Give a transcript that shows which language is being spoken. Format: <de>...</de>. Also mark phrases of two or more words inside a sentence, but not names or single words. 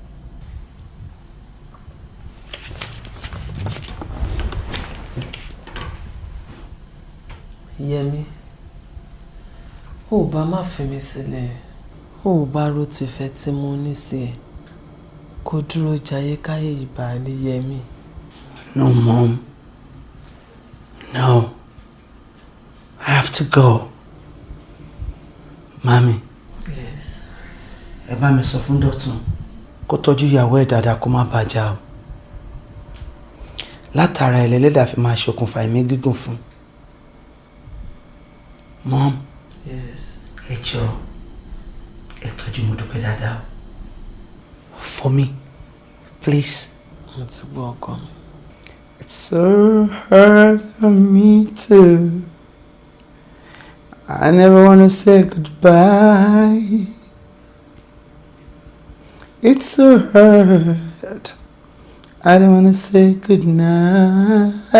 <yo>Yẹmi, ó bá má fi mí sílẹ̀. Ó bá ro tìfẹ́ tí mo ní sí ẹ. Kó dúró jayé káyé ìbá ní Yẹmi.</yo> <en>No, Mom. No. I have to go. Mami. Yes.</en> <yo>Ẹ bá mi sọ fún Dọ̀tun kó tọ́jú ìyàwó ẹ̀ dáadáa kó má bàjá o. Látara ẹlẹ́lẹ́dàá fi máa ṣokùnfà ẹ̀mí gígùn fún.</yo> <en>Mom. Yes.</en> <yo>Ẹ jọ̀ọ́, ẹ tọ́jú mo dúpẹ́ dáadáa o.</yo> <en>For me, please.</en> <yo>Mo ti gbọ́ ọkọ mi.</yo> <en>It's so hard on me too. I never want to say goodbye. It's so hard. I don't want to say goodnight.</en>